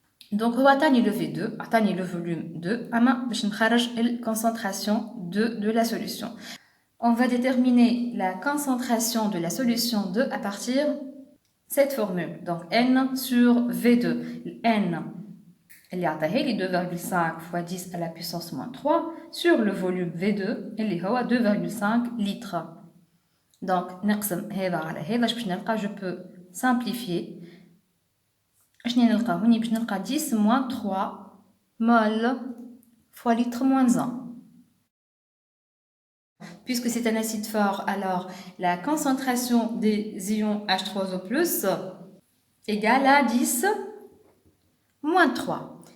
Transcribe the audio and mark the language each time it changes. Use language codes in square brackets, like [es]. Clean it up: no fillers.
[fr] Donc [ar] هو عطاني [fr] le V2 [ar] عطاني [fr] le volume 2 [ar] اما باش نخرج [fr] la concentration de la solution. On va déterminer la concentration de la solution 2 à partir de cette formule. Donc N sur V2. N [ar] اللي عطاها لي [fr] 2,5 fois 10 à la puissance moins 3 sur le volume V2 [ar] اللي هو [fr] 2,5 litres. [ar] Donc نقسم هذا على هذا باش نلقى [fr] je peux simplifier. [ar] شنو نلقى هوني باش نلقى [fr] 10 moins 3 mol fois litre moins 1. Puisque c'est un acide fort, alors la concentration des ions H3O+ égale à 10 moins 3.